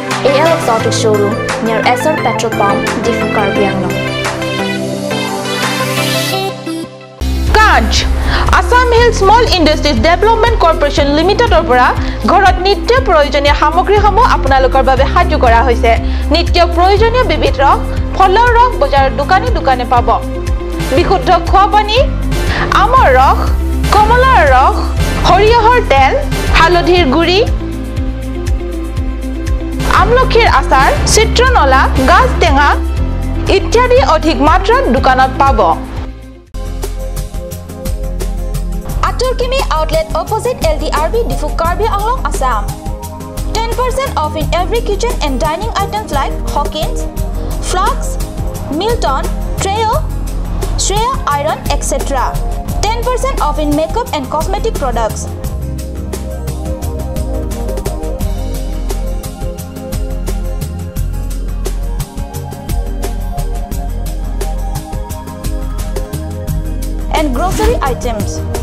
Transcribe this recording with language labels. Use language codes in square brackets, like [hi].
[en] AL Exotic showroom near SR Petrol Pump, Diffu Karbi Anglong. [as] Kanch Assamese Small Industries Development Corporation Limited opera ঘৰত নিত্য প্ৰয়োজনীয় সামগ্ৰীসমূহ আপোনালোকৰ বাবে সাজু কৰা হৈছে নিত্য প্ৰয়োজনীয় বিবিধ ৰস ফলৰ ৰস বজাৰৰ দোকানে পাব বিশুদ্ধ খোৱা পানী আমৰ ৰস কমলাৰ ৰস সৰিয়হৰ তেল হালধিৰ গুড়ি আমলখিৰ আচাৰ চিত্ৰনলা গাজ টেঙা ইত্যাদি অধিক মাত্ৰাত দোকানত পাব [en] Aturkimi outlet opposite LDRB Diffu Karbi Anglong Assam 10% off in every kitchen and dining items like Hawkins, Flux, Milton, Treo, Shreya Iron etc. 10% off in makeup and cosmetic products and grocery items.